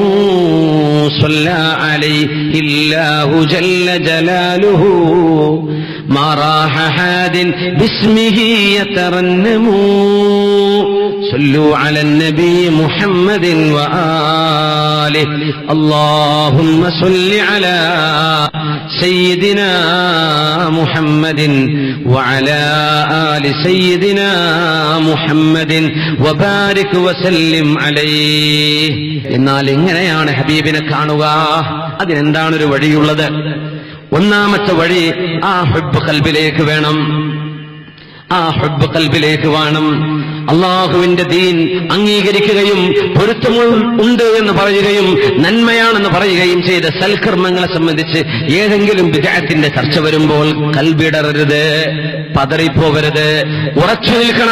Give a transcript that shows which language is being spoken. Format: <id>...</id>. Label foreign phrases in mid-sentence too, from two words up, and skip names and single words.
<ar>صلى عليه الله جل جلاله ما راح حاد باسمه يترنم صلوا على النبي محمد وآله اللهم صل على سيدنا محمد وعلى آل سيدنا محمد وبارك وسلم عليه.</ar> <ml>എന്നാൽ എങ്ങനെയാണ് ഹബീബിനെ കാണുക? അതിനെന്താണ് ഒരു വഴിയുള്ളത്? ഒന്നാമത്തെ വഴി ആ ഹുബ്ബ് ഖൽബിലേക്ക് വേണം. ആ ഹുബ്ബ് ഖൽബിലേക്ക് വേണം. അള്ളാഹുവിന്റെ ദീൻ അംഗീകരിക്കുകയും പൊരുത്തമുണ്ട് എന്ന് പറയുകയും നന്മയാണെന്ന് പറയുകയും ചെയ്ത സൽക്കർമ്മങ്ങളെ സംബന്ധിച്ച് ഏതെങ്കിലും ബിദ്അത്തിന്റെ ചർച്ച വരുമ്പോൾ കൽബിടറരുത്, പതറിപ്പോകരുത്, ഉറച്ചു നിൽക്കണം.</ml>